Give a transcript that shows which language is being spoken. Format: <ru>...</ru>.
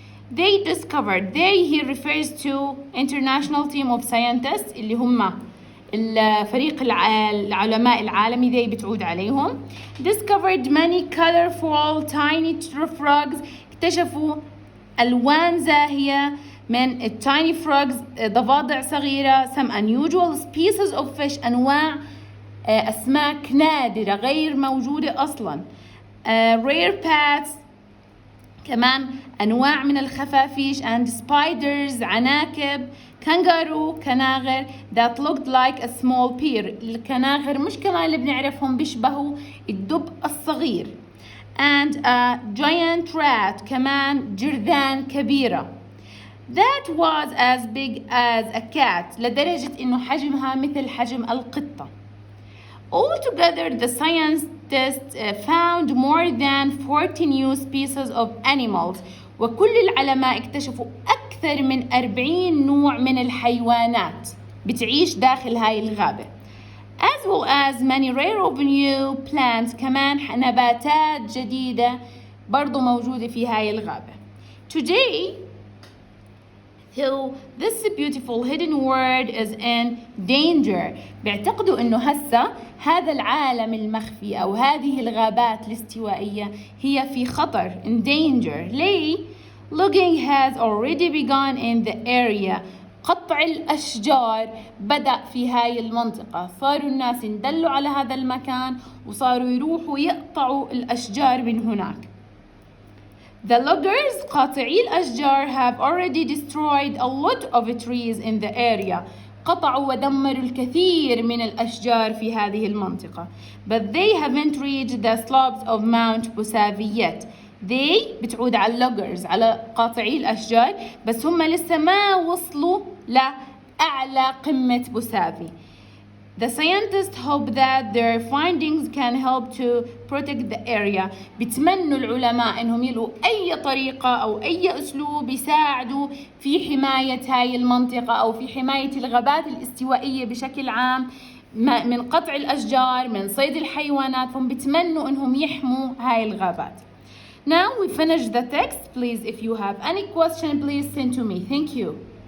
<en>They discovered, they here refers to international team of scientists</en> <ar>اللي هم الفريق العلماء العالمي</ar> <en>they</en> <ar>بتعود عليهم.</ar> <en>Discovered many colorful tiny frogs</en> <ar>اكتشفوا ألوان زاهية من</ar> <en>tiny frogs</en> <ar>ضفادع صغيرة.</ar> <en>Some unusual species of fish</en> <ar>أنواع أسماك نادرة غير موجودة أصلا.</ar> <en>Rare bats</en> <ar>كمان أنواع من الخفافيش</ar> <en>and spiders</en> <ar>عناكب.</ar> <en>kangaroo كناغر that looked like a small bear.</en> <ar>الكناغر مش كمان اللي بنعرفهم بيشبهوا الدب الصغير.</ar> <en>and a giant rat</en> <ar>كمان جرذان كبيرة</ar> <en>that was as big as a cat</en> <ar>لدرجة إنه حجمها مثل حجم القطة.</ar> <en>Altogether, the scientists found more than 40 new species of animals.</en> <ar>وكل العلماء اكتشفوا أكثر من 40 نوع من الحيوانات بتعيش داخل هاي الغابة.</ar> <en>As well as many rare of new plants.</en> <ar>كمان نباتات جديدة برضو موجودة في هاي الغابة.</ar> <en>Today, who this beautiful hidden world is in danger.</en> <ar>بيعتقدوا إنه هسا هذا العالم المخفي أو هذه الغابات الاستوائية هي في خطر</ar> <en>in danger.</en> <ar>ليه؟</ar> <en>Logging has already begun in the area.</en> <ar>قطع الأشجار بدأ في هاي المنطقة. صاروا الناس يندلوا على هذا المكان وصاروا يروحوا يقطعوا الأشجار من هناك.</ar> <en>The loggers</en> <ar>قاطعي الأشجار</ar> <en>have already destroyed a lot of trees in the area.</en> <ar>قطعوا ودمروا الكثير من الأشجار في هذه المنطقة.</ar> <en>But they haven't reached the slopes of Mount Busavi yet.</en> <ar>They بتعود على loggers على قاطعي الأشجار بس هم لسه ما وصلوا لأعلى قمة بوسافي.</ar> <en>The scientists hope that their findings can help to protect the area.</en> <ar>بتمنوا العلماء انهم يلقوا اي طريقة او اي اسلوب يساعدوا في حماية هاي المنطقة او في حماية الغابات الاستوائية بشكل عام من قطع الاشجار من صيد الحيوانات. هم بتمنوا انهم يحموا هاي الغابات.</ar> <en>Now we finish the text. Please if you have any question please send to me. Thank you.</en>